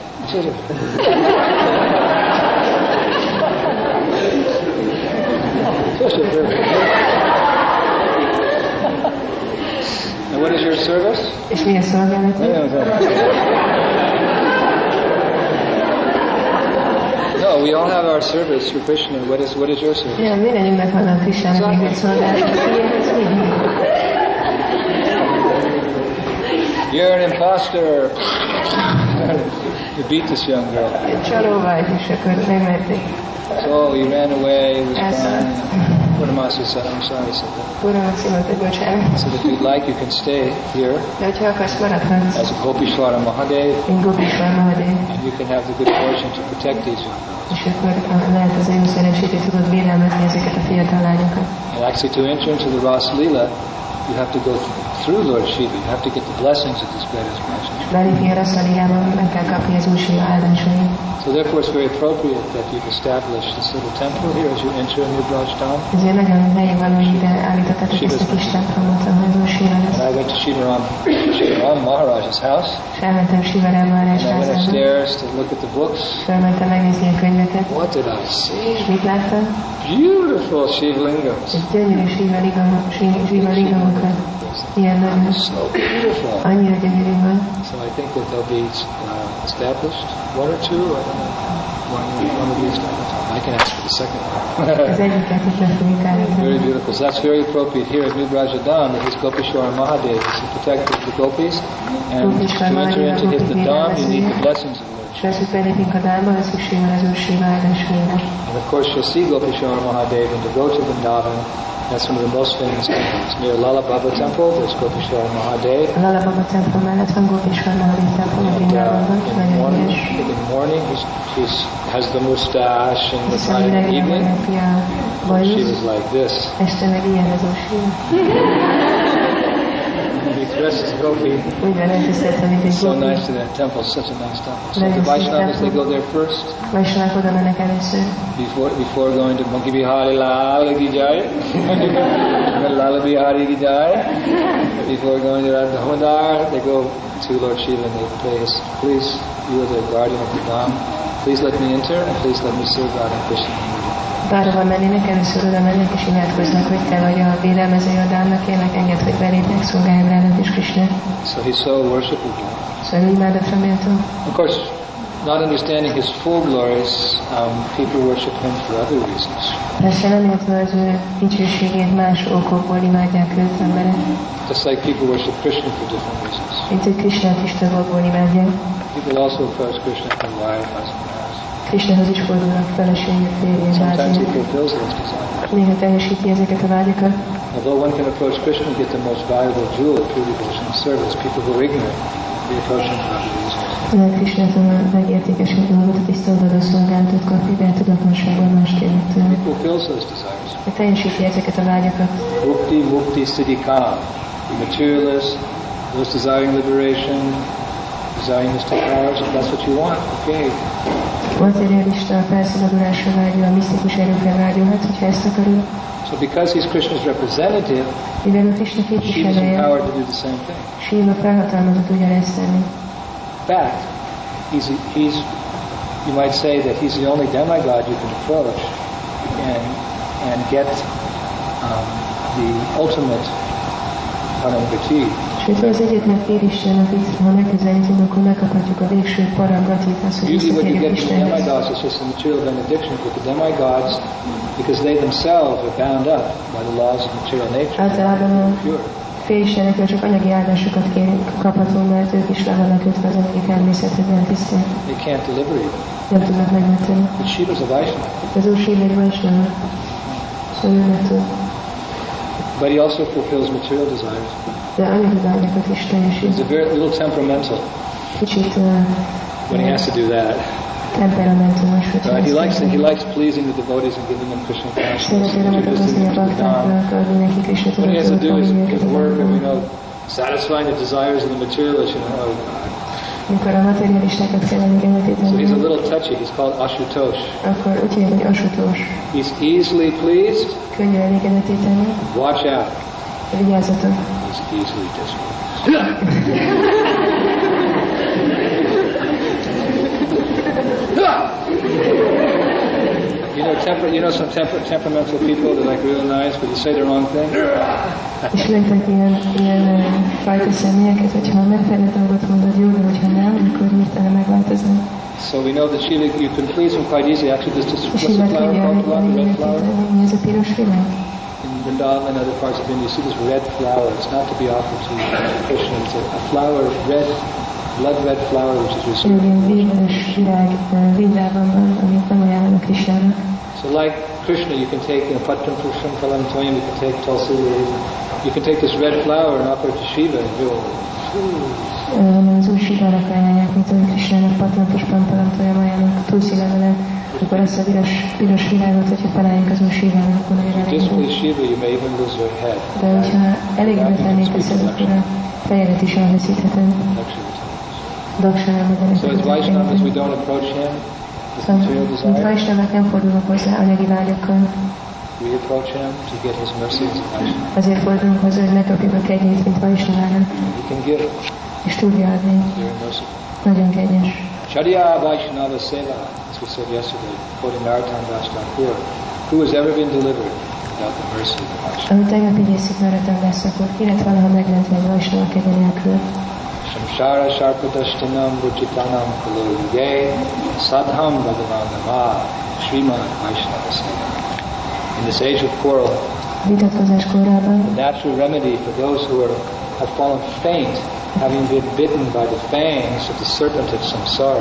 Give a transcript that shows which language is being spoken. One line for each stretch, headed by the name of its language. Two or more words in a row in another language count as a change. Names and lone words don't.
English: And what is your service? No, we all have our service for Krishna. What is your service?
Hungarian: Ja, mindannyiunknak vannak Krisnának egy szolgálat.
English: You're an imposter. You beat this young girl.
Hungarian: Csaló vagy, és akkor megverték.
English: So he ran away. He was crying. Puramasi said, I'm sorry, said that.
Hungarian: Puramasi mondta, bocsánat.
English: So if you'd like, you can stay here.
Hungarian: De hogyha akarsz, maradhatsz.
English: As a Gopishwara Mahadev.
Hungarian: Én Gopishwara Mahadev.
English: And you can have the good fortune to protect these young girls.
Hungarian: És akkor lehet az jó szerencsét, hogy tudod védelmezni ezeket a fiatal lányokat.
English: And actually to enter into the Ras Lila, you have to go through Lord Shiva. You have to get the blessings of this great expression.
Hungarian: Belépni a Rasa Lilában, meg kell kapni az Úr Shiva áldásait.
English: So therefore it's very appropriate that you've established this little temple here as you enter a new Braj Dham.
Hungarian: Ezért nagyon helyén való, hogy ide állítottátok ezt a kis templomot, ahol az Úr Shiva lesz.
English: And I went to Shivaram Maharaj's house.
Hungarian: És elmentem Shivaram Maharaj házába.
English: And I went upstairs to look at the books.
Hungarian: Felmentem megnézni a könyveket.
English: What did I see?
Hungarian: És mit láttam?
English: Beautiful Shivalingams.
Hungarian: Egy gyönyörű Shivalingamokat. Ilyen nagyon.
English: So beautiful.
Hungarian: Annyira gyönyörű van.
English: So I think that they'll be established. One or two, I don't know. One of these. I can ask for the second one. Very beautiful. So that's very appropriate here at New Brajadam. His Gopishwara Mahadev is the protector of the gopis. And to enter into his Dham, you need the blessings of Lord. And of course, you'll see Gopishwara Mahadev and to go to Vrindavan. That's one of the most famous temples. Near Lala Baba Temple, there's Gopishwara Mahadev.
Hungarian: Lala Baba Temple mellett van Gopishwara Mahadev Temple a Vrindavanban.
English: In the morning, he has the mustache, and the evening, she was like this.
Hungarian: Este meg ilyen az Úr Shiva.
English: He dresses gopi. So nice to that temple, such a nice temple. So the Vaishnavas, they go there first.
Hungarian: Vaishnavak oda mennek először.
English: Before going to Monkey Bihari Lal
Hindi: की जय,
English: Lal Bihari
Hindi: की जय,
English: before going to Radha Damodar, they go to Lord Shiva and they pray his, please, you are the guardian of the Dham, please let me enter and please let me serve God and Krishna.
Hungarian: Bárhova mennének, először oda mennek és imádkoznak, hogy te vagy a védelmezője a Dhámnak, kérlek engedd, hogy belépnek, szolgálj Rádat és Krisnát.
English: So he's so worshipable.
Hungarian: Szóval imádatra méltó.
English: Of course, not understanding his full glories, people worship him for other reasons.
Hungarian: Persze nem értve az ő dicsőségét, más okokból imádják őt emberek.
English: Just like people worship Krishna for different reasons.
Hungarian: Mint hogy Krisnát is több okból imádják.
English: People also approach Krishna for wife, husband.
Hungarian: Krisnához is fordulnak feleségek, férjek, bátyják. Néha teljesíti ezeket a vágyakat.
English: Although one can approach Krishna and get the most valuable jewel of true devotional service, people who are ignorant, they approach him for other reasons.
Hungarian: Lehet Krisnától a legértékesebb dolgot, a tisztaodadó szolgálatot kapni, de a tudatlanságban más kérnek tőle.
English: He fulfills those desires.
Hungarian: De teljesíti ezeket a vágyakat.
Sanskrit: मुक्ति, सिद्धि, काम.
English: The materialist, those desiring liberation, desiring mystic powers, if that's what you want, okay.
Hungarian: Materialista, a felszabadulásra vágyó, a misztikus erőkre vágyó, hát hogyha ezt akarod.
English: So because he's Krishna's representative, he's empowered to do the same thing.
Hungarian: Shiva felhatalmazott ugyanezt tenni.
English: In fact, you might say that he's the only demigod you can approach and get the ultimate paramgati.
Hungarian: Sőt, az egyetlen félisten, akit ha megközelítünk, akkor megkaphatjuk a végső paramgatit, az, hogy visszatérjük Istenhez.
English: Usually what you get from demigods is just a material benediction, but the demigods, because they themselves are bound up by the laws of material nature,
Hungarian: általában a félistenekről csak anyagi áldásokat kaphatunk, mert ők is le vannak kötve az anyagi természethez, nem tisztelt.
English: They can't deliver you.
Hungarian: Nem tudnak megmenteni.
English: But Shiva's a Vaishnava.
Hungarian: Az Úr Shiva egy Vaishnava. Szóval ő meg tud.
English: But he also fulfills material desires.
Hungarian: De anyagi vágyakat is teljesít.
English: He's a very little temperamental.
Hungarian: Kicsit
English: when he has to do that.
Hungarian: Temperamentumos.
English: He likes pleasing the devotees and giving them Krishna consciousness. What he has to do is work and, satisfying the desires of the materialists,
Hungarian: Mikor a materialistákat kell elégedetíteni.
English: So he's a little touchy. He's called Ashutosh.
Hungarian: Akkor úgy hívják, hogy Ashutosh.
English: He's easily pleased.
Hungarian: Könnyű elégedetíteni.
English: Watch out.
Hungarian: Vigyázzatok.
English: He's easily displeased. Some temperamental people that are like really nice, but you say the wrong thing.
Hungarian: Ismertek ilyen fajta személyeket, hogyha megfelelő dolgot mondod, jó, de hogyha nem, akkor hirtelen megváltoznak.
English: So we know that Shiva, you can please him quite easily. Actually, this is what's the flower called? The red flower? In Vrindavan and other parts of India, you see this red flower. It's not to be offered to Krishna. It's a flower, red, blood red flower, which is reserved. So like Krishna, you can take
Sanskrit: पत्रम् पुषम् फलम् तोयम्,
English: you can take Tulsi leaves. You can take this red flower and offer it to Shiva and go,
Hungarian: az új Sivának ajánlják, mint a Krisnának
Sanskrit: पत्रम् पुषम् फलम् तोयम्
Hungarian: ajánlnak Tulsi levelet, akkor ezt a piros világot, hogyha felálljuk az új Sivának, akkor nagyon elégedett. De hogyha elégedett lennék ezzel, akkor a fejedet is elveszíthetem.
English: So as Vaishnavas, we don't approach him with material desire.
Hungarian: Mint Vaishnavák nem fordulnak hozzá anyagi vágyakkal.
English: We approach him to get his mercy as a Vaishnava.
Hungarian: Azért fordulunk hozzá, hogy megkapjuk a kegyét, mint Vaishnavának.
English: He can give.
Hungarian: És tudja adni.
English: Very merciful.
Hungarian: Nagyon kegyes.
Bangla: ছার্য বৈষ্ণব সেবা,
English: as we said yesterday, quoting Narottam Das Thakur, who has ever been delivered without the mercy of the Vaishnava.
Hungarian: Ahogy tegnap idézzük Narottam Das Thakur, ki lett valaha megmentve egy Vaishnava kegye nélkül.
Sanskrit: संसार शर्पदष्टानाम् रुचितानाम् कलो युगे साधम् भगवनाम श्रीमद् वैष्णव सेवा.
English: In this age of quarrel,
Hungarian: vitatkozás korában,
English: the natural remedy for those who have fallen faint, having been bitten by the fangs of the serpent of samsara,